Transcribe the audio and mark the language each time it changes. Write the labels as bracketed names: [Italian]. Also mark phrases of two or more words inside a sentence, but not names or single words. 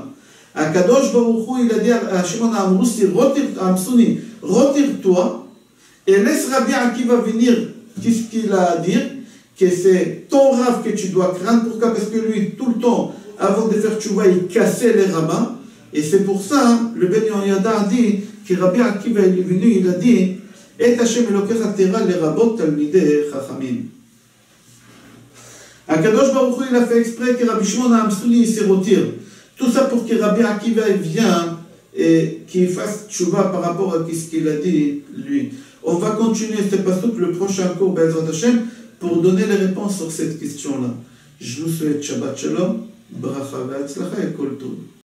[Hebrew] הקדוש ברוך הוא, [French] il a dit à Shimon Amsouni, retire-toi et laisse Rabbi Akiva venir. Qu'est-ce qu'il a à dire? que c'est ton Rav que tu dois craindre. Pourquoi? Parce que lui, tout le temps, avant de faire tchouva, il cassait les rabbins. Et c'est pour ça, le Ben Yehoyada a dit, que Rabbi Akiva est venu, il a dit, [Hebrew] את השם אלוקיך תירא לרבות תלמידי חכמים. הקדוש ברוך הוא, [French] il a fait exprès que Rabbi Shimon HaAmsuni se retire. Tout ça pour que Rabbi Akiva vienne et qu'il fasse tchouva par rapport à ce qu'il a dit, lui. On va continuer ce passage le prochain cours, [Hebrew] בעזרת השם, [French] pour donner les réponses sur cette question-là. Je vous souhaite [Hebrew] שבת שלום, ברכה והצלחה [French] et [Hebrew] כל טוב.